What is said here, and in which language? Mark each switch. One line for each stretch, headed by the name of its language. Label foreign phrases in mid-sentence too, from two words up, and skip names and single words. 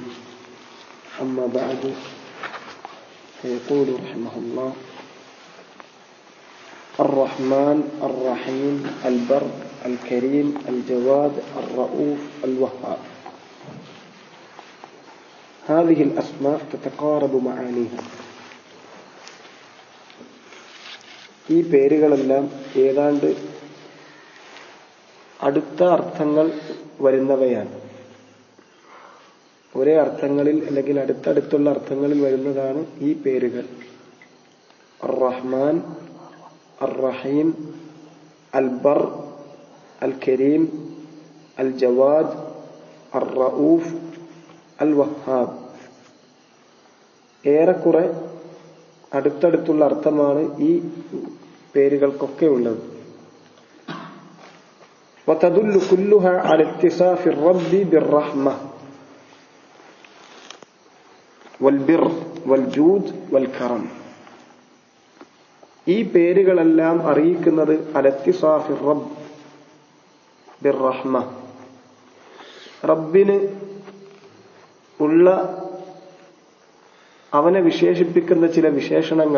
Arabic: أما بعد، فيقول رحمه الله: الرحمن الرحيم البر الكريم الجواد الرؤوف الوهاب. هذه الأسماء تتقارب معانيها.
Malayalam: ഈ പേരുകളെല്ലാം ഏതാണ്ട് അടുത്ത അർത്ഥങ്ങൾ വരുന്നവയാണ്. ഒരേ അർത്ഥങ്ങളിൽ അല്ലെങ്കിൽ അടുത്തടുത്തുള്ള അർത്ഥങ്ങളിൽ വരുന്നതാണ് ഈ പേരുകൾ. അർ-റഹ്മാൻ, അർ-റഹീം, അൽ-ബർ, അൽ-കരീം, അൽ-ജവാദ്, അർ-റഊഫ്, അൽ-വഹാബ്. ഏറെക്കുറെ അടുത്തടുത്തുള്ള അർത്ഥമാണ് ഈ പേരുകൾക്കൊക്കെ ഉള്ളത്.
Arabic: وتدل كلها على اتصاف الرب بالرحمة والبر والجود والكرم.
Malayalam: ഈ പേരുകളെല്ലാം അറിയിക്കുന്നത്
Arabic: على اتصاف الرب بالرحمة,
Malayalam: റബ്ബിന് ഉള്ള അവനെ വിശേഷിപ്പിക്കുന്ന ചില വിശേഷണങ്ങൾ.